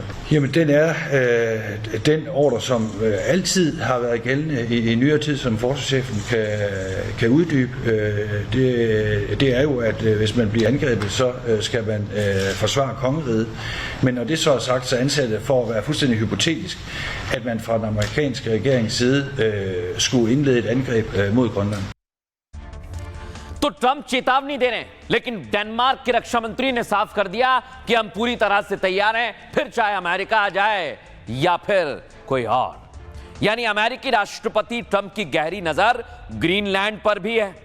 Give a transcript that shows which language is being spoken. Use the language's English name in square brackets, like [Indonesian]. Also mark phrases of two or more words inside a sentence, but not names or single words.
[Danish] Jamen, den er den ordre, som altid har været gældende i nyere tid, som forsvarschefen kan uddybe. Det er jo, at hvis man bliver angrebet, så skal man forsvare kongeriget. Men når det så er sagt, så anser det for at være fuldstændig hypotetisk, at man fra den amerikanske regerings side skulle indlede et angreb mod Grønland. [Hindi] तो ट्रंप चेतावनी दे रहे हैं, लेकिन डेनमार्क के रक्षा मंत्री ने साफ कर दिया कि हम पूरी तरह से तैयार हैं, फिर चाहे अमेरिका आ जाए या फिर कोई और। यानी अमेरिकी राष्ट्रपति ट्रंप की गहरी नजर ग्रीनलैंड पर भी है।